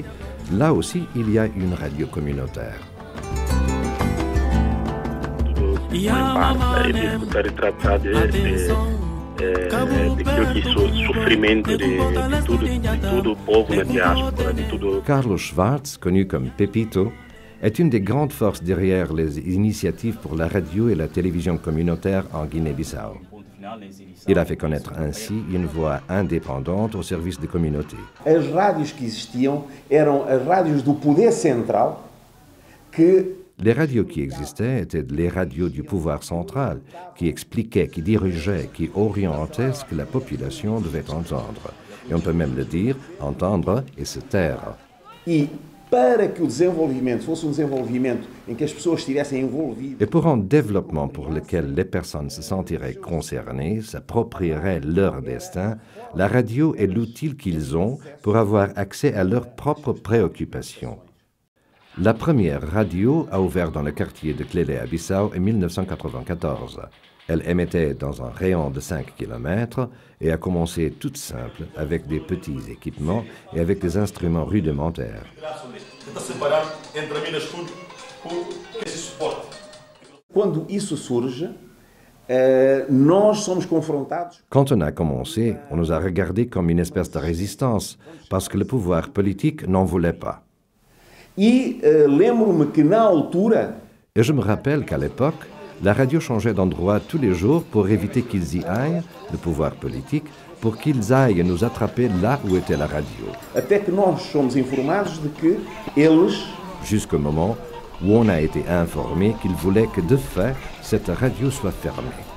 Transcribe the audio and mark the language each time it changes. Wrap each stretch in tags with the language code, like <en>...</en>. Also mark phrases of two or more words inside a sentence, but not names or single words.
<fr>Là aussi, il y a une radio communautaire. Carlos Schwartz, connu comme Pepito, est une des grandes forces derrière les initiatives pour la radio et la télévision communautaire en Guinée-Bissau. Il a fait connaître ainsi une voix indépendante au service des communautés.</fr> <pt>As rádios que existiam eram as rádios do poder central que...</pt> <fr>Les radios qui existaient étaient les radios du pouvoir central, qui expliquaient, qui dirigeaient, qui orientaient ce que la population devait entendre. Et on peut même le dire, entendre et se taire.</fr> <pt>E para que o desenvolvimento fosse desenvolvimento em que as pessoas estivessem envolvidas.</pt> <fr>Et pour un développement pour lequel les personnes se sentiraient concernées, s'approprieraient leur destin, la radio est l'outil qu'ils ont pour avoir accès à leurs propres préoccupations. La première radio a ouvert dans le quartier de Clélé à Bissau en 1994. Elle émettait dans un rayon de 5 km et a commencé toute simple avec des petits équipements et avec des instruments rudimentaires.</fr> <pt>Quando isso surge, nós somos confrontados.</pt> <fr>Quand on a commencé, on nous a regardés comme une espèce de résistance parce que le pouvoir politique n'en voulait pas.</fr> <pt>E lembro-me que na altura...</pt> <fr>Et je me rappelle qu'à l'époque, la radio changeait d'endroit tous les jours pour éviter qu'ils y aillent, le pouvoir politique, pour qu'ils aillent nous attraper là où était la radio.</fr> <pt>Até que nós somos informados de que eles...</pt> <fr>Jusqu'au moment où on a été informé qu'ils voulaient que de fait, cette radio soit fermée.</fr>